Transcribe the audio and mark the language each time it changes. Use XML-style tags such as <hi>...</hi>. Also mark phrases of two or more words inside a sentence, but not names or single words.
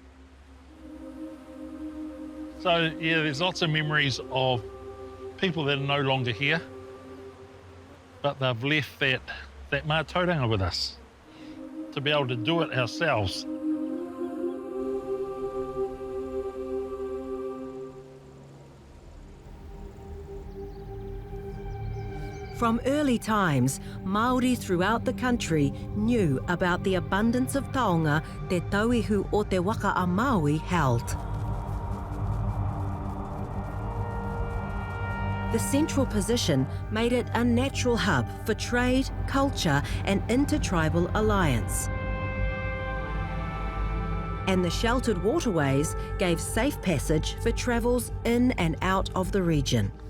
<en>So yeah, there's lots of memories of people that are no longer here, but they've left that mātauranga with us to be able to do it ourselves. From early times, Māori throughout the country knew about the abundance of taonga Te Tauihu o te waka a Maui held. The central position made it a natural hub for trade, culture, and intertribal alliance. And the sheltered waterways gave safe passage for travels in and out of the region.</en>